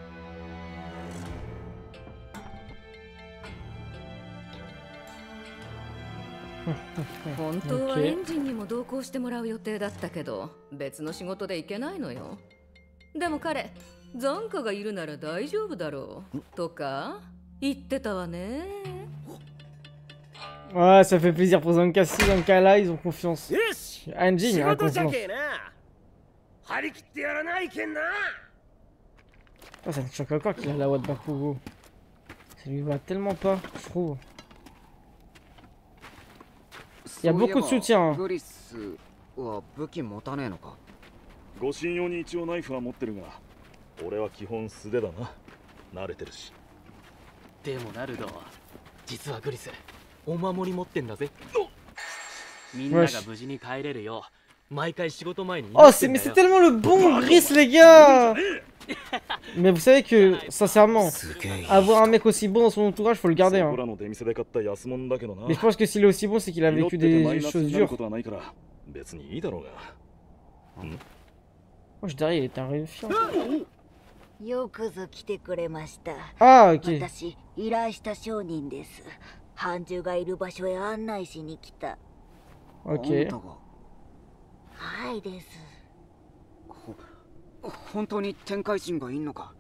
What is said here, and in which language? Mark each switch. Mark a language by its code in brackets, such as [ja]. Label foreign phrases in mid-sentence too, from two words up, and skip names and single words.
[ja] 本当はエンジンにも同行してもらう予定だったけど別の仕事で行けないのよ。でも彼残花がいるなら大丈夫だろうとか言ってたわね。 [fr] Ouais, ça fait plaisir pour Zanka. Si Zanka là, ils ont confiance. Anjin, il a confiance. Oh, ça me choque encore qu'il a la voix de Bakugo. Ça lui va tellement pas, je trouve. Il y a beaucoup de soutien. [ja] 護身用に一応ナイフは持ってるが、俺は基本素手だな。慣れてるし。でもナルド、実はグリス、お守り持ってんだぜ。みんなが無事に帰れるよう、毎回仕事前に。 [fr] Oh, mais c'est tellement le bon Gris, les gars. Mais vous savez que, sincèrement, avoir un mec aussi bon dans son entourage, faut le garder. Hein. Mais je pense que s'il est aussi bon, c'est qu'il a vécu des choses dures. Moi, je dirais, il est un réfiant. Ah, ok. Ok. [ja] 本当に天界人がいんのか？